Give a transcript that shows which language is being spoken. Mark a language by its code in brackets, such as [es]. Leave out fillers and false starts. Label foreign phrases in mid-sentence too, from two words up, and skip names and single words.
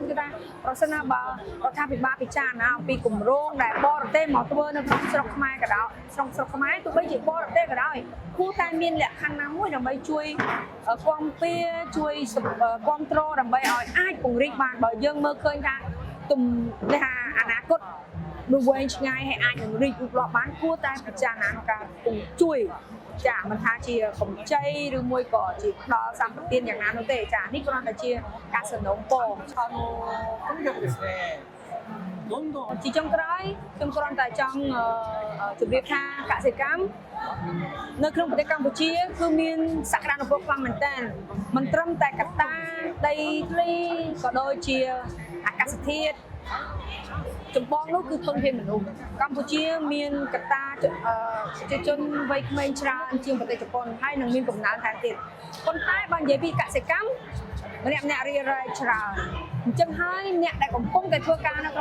[km] គិតថាប្រសិនណាបើរដ្ឋាភិបាលពិចារណាអំពីគម្រោងដែលបរទេសមកធ្វើនៅក្នុងស្រុកខ្មែរក៏ដោយស្រុកខ្មែរទោះបីជាបរទេសក៏ដោយគួរតែមានលក្ខខណ្ឌណាមួយដើម្បីជួយគាំពារជួយគាំទ្រដើម្បីឲ្យអាចពង្រីកបានបើយើងមើលឃើញថាថាអនាគតនោះវែងឆ្ងាយហើយអាចនឹងរីកលូតលាស់បានគួរតែពិចារណាក្នុងការជួយចាមិនថាជាកម្ចីឬមួយក៏ជាផ្ដល់សម្បត្តិយ៉ាងណានោះទេចានេះគ្រាន់តែជាការសំណូមពរ [ja] とにかくですねどんどん [km] ជាចុងក្រោយខ្ញុំគ្រាន់តែចង់ជម្រាបថាកសិកម្មនៅក្នុងប្រទេសកម្ពុជាគឺមានសក្តានុពលខ្លាំងមែនទែនមិនត្រឹមតែកត្តាដីធ្លីក៏ដូចជាអាកាសធាតុចម្បងនោះគឺធនធានមនុស្សកម្ពុជាមានកត្តាប្រជាជនវ័យក្មេងច្រើនជាងប្រទេសជប៉ុនហើយនឹងមានកំណើនថែមទៀតប៉ុន្តែបើនិយាយពីកសិកម្មអ្នករៀបរយច្រើនអញ្ចឹងហើយអ្នកដែលកំពុងតែធ្វើការនៅក្នុង